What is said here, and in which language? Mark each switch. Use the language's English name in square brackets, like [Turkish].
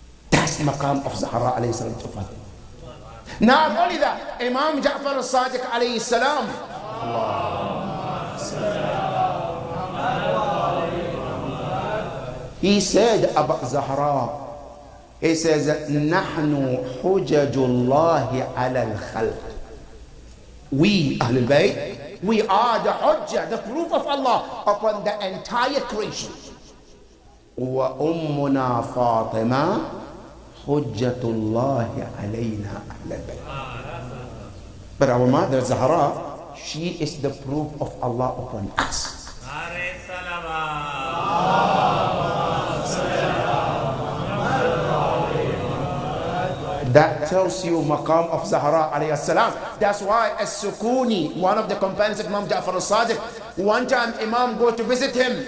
[English] That's the maqam of Zahra alayhi salam to Fatima. Not only that, Imam Ja'far al-Sadiq alayhi salam, he said about Zahra, he says, [Arabic] نحن حجج الله على الخلق. [English] We, Ahlul Bayt, we are the hujjah, the proof of Allah upon the entire creation. [Arabic] وأمنا فاطمة حجة الله علينا أهل البيت. [English] But our mother Zahra, she is the proof of Allah upon us. That tells you maqam of Zahra alayhi salam. That's why As-Sukuni, one of the companions of Imam Ja'far al-Sadiq, one time Imam go to visit him.